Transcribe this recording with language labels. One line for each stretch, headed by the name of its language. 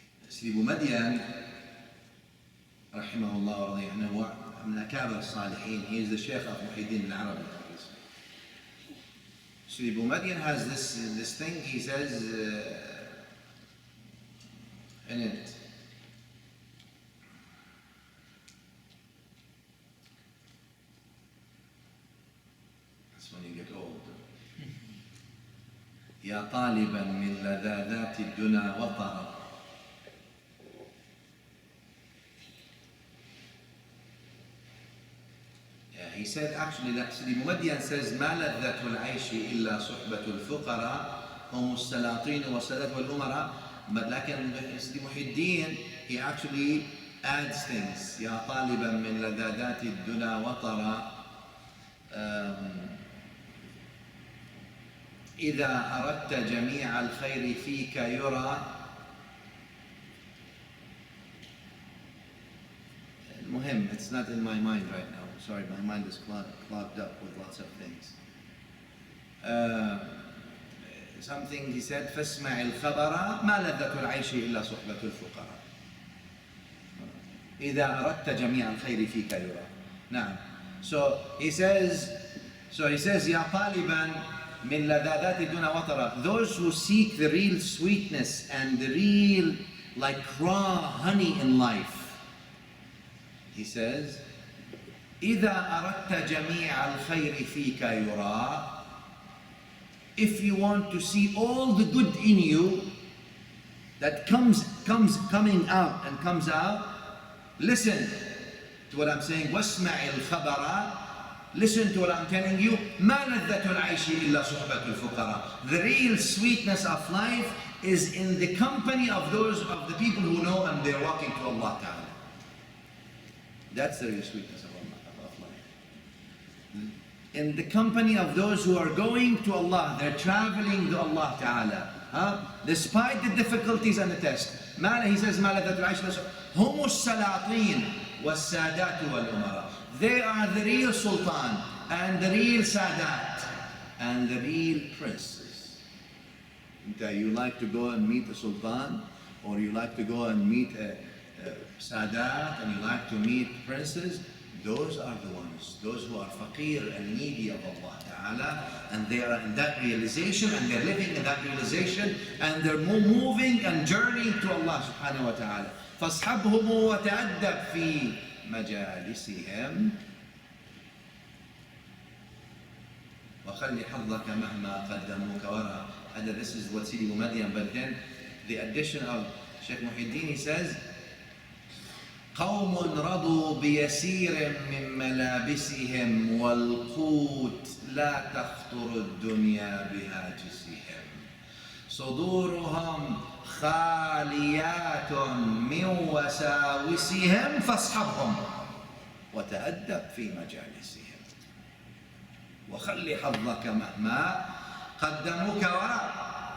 Arabic: سيدي بومدين رحمه الله ورضي عنه هو من أكابر الصالحين.
English: He is the Shaykh of محي الدين العربي. Sidi Boumediene has this thing, he says in it, that's when you get old.
Arabic: يا طالبا من لذاذات الدنا وطرا.
English: He said actually that Sidi Boumediene says
Arabic: ما لذة العيش إلا صحبة الفقراء هم السلاطين والسادات والأمراء.
English: But لكن Sidi محي الدين, he actually adds things.
Arabic: يا طالبا من لذاذات الدنا وطرا إذا أردت جميع الخير فيك يرى.
English: المهم, it's not in my mind right now. Sorry, my mind is clogged up with lots of things. Something he said,
Arabic: فاسمع الخبر ما لذة العيش إلا صحبة الفقراء. إذا أردت جميع الخير فيك يرى. نعم.
English: So he says
Arabic: يا طالبا من لذاذات الدنيا وطرا.
English: Those who seek the real sweetness and the real like raw honey in life. He says
Arabic: إذا أردت جميع الخير فيك يرى.
English: If you want to see all the good in you that coming out and comes out, listen to what I'm saying.
Arabic: واسمع الخبر.
English: Listen to what I'm telling you.
Arabic: ما لذة العيش إلا صحبة الفقراء.
English: The real sweetness of life is in the company of the people who know and they're walking to Allah Ta'ala. That's the real sweetness of life. In the company of those who are going to Allah, they're traveling to Allah Ta'ala. Despite the difficulties and the test. He says,
Arabic: ما لذة العيش هم السلاطين والسادات والأمراء.
English: They are the real sultan and the real sadat and the real princes. You like to go and meet a sultan, or you like to go and meet a sadat, and you like to meet princes. Those are the ones, those who are faqir and needy of Allah Ta'ala, and they are in that realization, and they're living in that realization, and they're moving and journeying to Allah Subhanahu wa Ta'ala.
Arabic: فَاصْحَبْهُمْ وَتَأَدَّبْ فِي مَجَالِسِهِمْ وَخَلِّ حَظَّكَ مَهْمَا قَدَّمُوكَ وَرَى.
English: This is what Sidi Boumediene, but then the addition of Shaykh Muhyiddin, he says,
Arabic: قوم رضوا بيسير من ملابسهم والقوت لا تخطر الدنيا بهاجسهم صدورهم خاليات من وساوسهم فاصحبهم وتأدب في مجالسهم وخلي حظك مهما قدموك وراء.